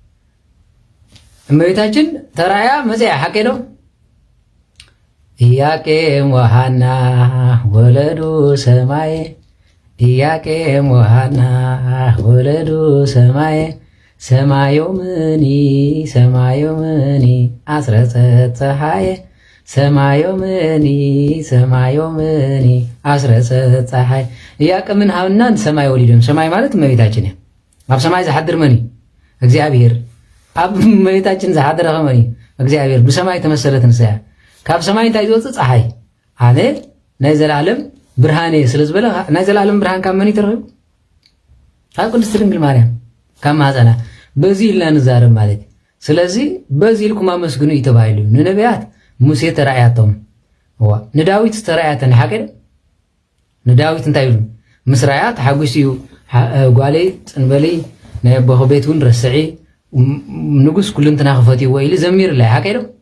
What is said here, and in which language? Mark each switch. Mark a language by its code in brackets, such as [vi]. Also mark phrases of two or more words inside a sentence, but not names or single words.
[ti] እመቤታችን ተራያ መፅያ ሓቀዶ [gez] ኢያቄም ወሐና ወለዱ ሰማይ ኢያቄም ወሐና ወለዱ ሰማይ ሰማዮምኒ አስረጸት ፀሐይ ሰማዮምኒ አስረጸት ፀሐይ [ti] ኢያቄምን ሃብና ሰማይ ወሊዶም ሰማይ ማለት እመቤታችን እያ ኣብ ሰማይ ዝሓድር መን እግዚአብሔር ኣብ እመቤታችን ዝሓደረ መን እግዚአብሔር ብሰማይ ተመሰለት ንስያ ካብ ሰማይ እንታይ ዝወፅእ ፀሓይ ኣነ ናይ ዘላለም ብርሃኔ ስለ ዝበለ ናይ ዘላለም ብርሃን ካብ መን ይተረኺቡ ካብ ቅድስቲ ድንግል ማርያም ካብ ማህፀና በዚ ኢልና ንዛረብ ማለት እዩ ስለዚ በዚ ኢልኩም ኣመስግኑ እዩ ተባሂሉ ንነቢያት ሙሴ ተራእያቶም ንዳዊት ዝተራእያተን ሓቀደ ንዳዊት እንታይ ኢሉ ምስ ራእያ ተሓጒሱ እዩ ጓለይ ፅንበለይ ናይ ኣቦኹ ቤት እውን ረስዒ ንጉስ ኩሉ እንትና ክፈትይዎ ኢሉ ዘሚርላይ ሓቀዶ